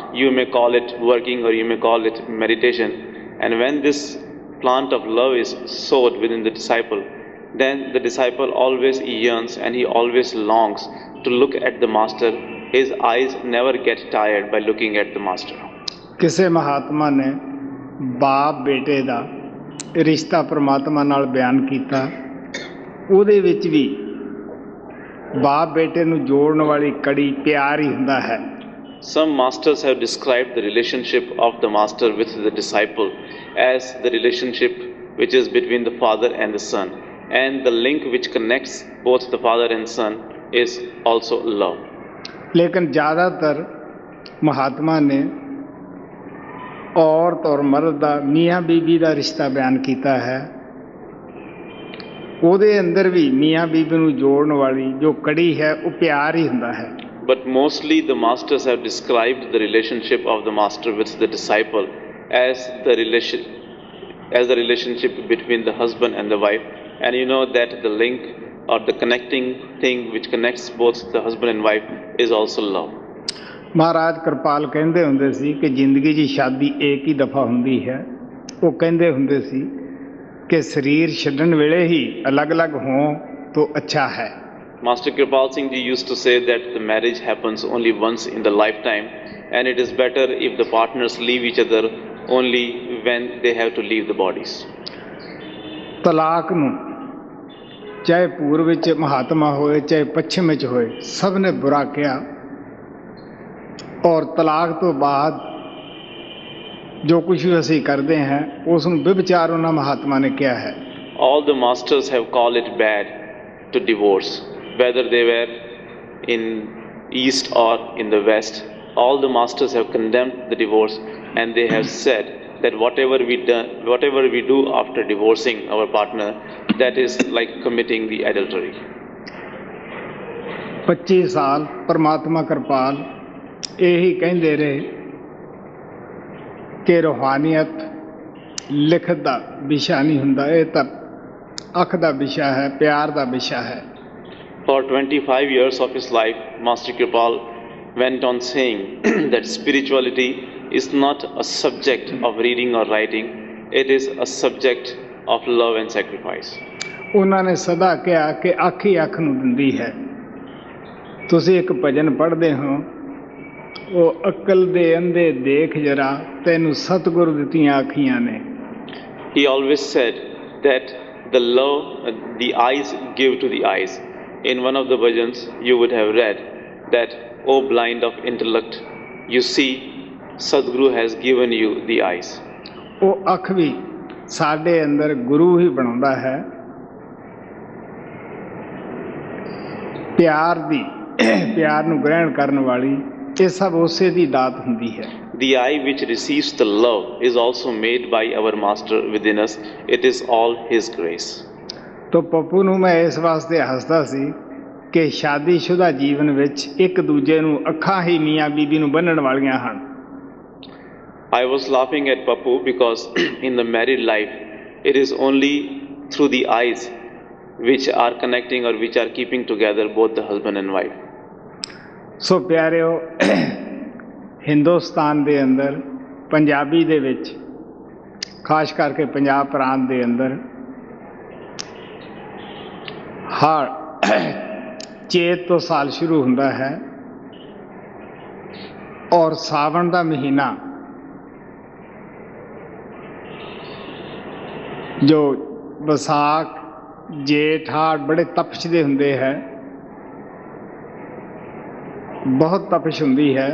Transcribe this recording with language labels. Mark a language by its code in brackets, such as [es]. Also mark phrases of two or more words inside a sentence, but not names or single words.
[en] You may call it working or you may call it meditation. And when this plant of love is sowed within the disciple, then the disciple always yearns and he always longs to look at the Master. His eyes never get tired by looking at the Master. [pa] ਕਿਸੇ ਮਹਾਤਮਾ ਨੇ ਬਾਪ ਬੇਟੇ ਦਾ ਰਿਸ਼ਤਾ ਪਰਮਾਤਮਾ ਨਾਲ ਬਿਆਨ ਕੀਤਾ। ਉਹਦੇ ਵਿੱਚ ਵੀ ਬਾਪ ਬੇਟੇ ਨੂੰ ਜੋੜਨ ਵਾਲੀ ਕੜੀ ਪਿਆਰ ਹੀ ਹੁੰਦਾ ਹੈ। [en] Some masters have described the relationship of the Master with the disciple as the relationship which is between the father and the son, and the link which connects both the father and son is also love. [hi] लेकिन ज़्यादातर महात्मा ने औरत और मर्द [pa] ਦਾ ਮੀਆਂ ਬੀਬੀ ਦਾ ਰਿਸ਼ਤਾ ਬਿਆਨ ਕੀਤਾ ਹੈ। ਉਹਦੇ ਅੰਦਰ ਵੀ ਮੀਆਂ ਬੀਬੀ ਨੂੰ ਜੋੜਨ ਵਾਲੀ ਜੋ ਕੜੀ ਹੈ ਉਹ ਪਿਆਰ ਹੀ ਹੁੰਦਾ ਹੈ। [en] But mostly the masters have described the relationship of the Master with the disciple as the relationship between the husband and the wife. And you know that the link or the connecting thing which connects both the husband and wife is also love. [pa] ਮਹਾਰਾਜ ਕਿਰਪਾਲ ਕਹਿੰਦੇ ਹੁੰਦੇ ਸੀ ਕਿ ਜ਼ਿੰਦਗੀ 'ਚ ਸ਼ਾਦੀ ਇੱਕ ਹੀ ਦਫਾ ਹੁੰਦੀ ਹੈ। ਉਹ ਕਹਿੰਦੇ ਹੁੰਦੇ ਸੀ ਕਿ ਸਰੀਰ ਛੱਡਣ ਵੇਲੇ ਹੀ ਅਲੱਗ-ਅਲੱਗ ਹੋਂ ਤਾਂ ਅੱਛਾ ਹੈ। [en] Master Kripal Singh Ji used to say that the marriage happens only once in the lifetime, and it is better if the partners leave each other only when they have to leave the bodies. [pa] ਤਲਾਕ ਨੂੰ ਚਾਹੇ ਪੂਰਬ ਵਿੱਚ ਮਹਾਤਮਾ ਹੋਏ ਚਾਹੇ ਪੱਛਮ ਵਿੱਚ ਹੋਏ, ਸਭ ਨੇ ਬੁਰਾ ਕਿਹਾ। ਔਰ ਤਲਾਕ ਤੋਂ ਬਾਅਦ ਜੋ ਕੁਝ ਵੀ ਅਸੀਂ ਕਰਦੇ ਹਾਂ ਉਸ ਨੂੰ ਵਿਭਚਾਰ ਉਹਨਾਂ ਮਹਾਤਮਾ ਨੇ ਕਿਹਾ ਹੈ। [en] All the masters have called it bad to divorce, whether they were in east or in the west. All the masters have condemned the divorce, and they have said that whatever we do after divorcing our partner, that is like committing the adultery. [pa] 25 ਸਾਲ ਪਰਮਾਤਮਾ ਕਿਰਪਾਲ ਇਹੀ ਕਹਿੰਦੇ ਰਹੇ ਕਿ ਰੂਹਾਨੀਅਤ ਲਿਖਤ ਦਾ ਵਿਸ਼ਾ ਨਹੀਂ ਹੁੰਦਾ, ਇਹ ਤਾਂ ਅੱਖ ਦਾ ਵਿਸ਼ਾ ਹੈ, ਪਿਆਰ ਦਾ ਵਿਸ਼ਾ ਹੈ। [en] For 25 years of his life, Master Kripal went on saying that spirituality is not a subject of reading or writing, it is a subject of love and sacrifice. [pa] ਉਹਨਾਂ ਨੇ ਸਦਾ ਕਿਹਾ ਕਿ ਅੱਖ ਹੀ ਅੱਖ ਨੂੰ ਦਿੰਦੀ ਹੈ। ਤੁਸੀਂ ਇੱਕ ਭਜਨ ਪੜ੍ਹਦੇ ਹੋ, ਉਹ ਅਕਲ ਦੇ ਅੰਧੇ ਦੇਖ ਜਰਾ ਤੈਨੂੰ ਸਤਿਗੁਰ ਦਿੱਤੀਆਂ ਅੱਖੀਆਂ ਨੇ। [en] He always said that the love the eyes give to the eyes. In one of the bhajans you would have read that, O blind of intellect, you see Sadguru has given you the eyes. [pa] ਉਹ ਅੱਖ ਵੀ ਸਾਡੇ ਅੰਦਰ ਗੁਰੂ ਹੀ ਬਣਾਉਂਦਾ ਹੈ। ਪਿਆਰ ਨੂੰ ਗ੍ਰਹਿਣ ਕਰਨ ਵਾਲੀ ਇਹ ਸਭ ਉਸੇ ਦੀ ਦਾਤ ਹੁੰਦੀ ਹੈ। [en] The eye which receives the love is also made by our Master within us. It is all His grace. [pa] ਤੋ ਪੱਪੂ ਨੂੰ ਮੈਂ ਇਸ ਵਾਸਤੇ ਹੱਸਦਾ ਸੀ ਕਿ ਸ਼ਾਦੀशुदा ਜੀਵਨ ਵਿੱਚ ਇੱਕ ਦੂਜੇ ਨੂੰ ਅੱਖਾਂ ਹੀ ਮੀਆਂ ਬੀਬੀ ਨੂੰ ਬੰਨ੍ਹਣ ਵਾਲੀਆਂ ਹਨ। [en] I was laughing at Pappu because in the married life, it is only through the eyes which are connecting or which are keeping together both the husband and wife. [pa] ਸੋ ਪਿਆਰਿਓ, ਹਿੰਦੁਸਤਾਨ ਦੇ ਅੰਦਰ ਪੰਜਾਬੀ ਦੇ ਵਿੱਚ ਖਾਸ ਕਰਕੇ ਪੰਜਾਬ ਪ੍ਰਾਂਤ ਦੇ ਅੰਦਰ ਹਰ ਚੇਤ ਤੋਂ ਸਾਲ ਸ਼ੁਰੂ ਹੁੰਦਾ ਹੈ ਔਰ ਸਾਵਣ ਦਾ ਮਹੀਨਾ ਜੋ ਵਿਸਾਖ ਜੇਠ ਹਾੜ ਬੜੇ ਤਪਸ਼ਦੇ ਹੁੰਦੇ ਹੈ, ਬਹੁਤ ਤਪਸ਼ ਹੁੰਦੀ ਹੈ।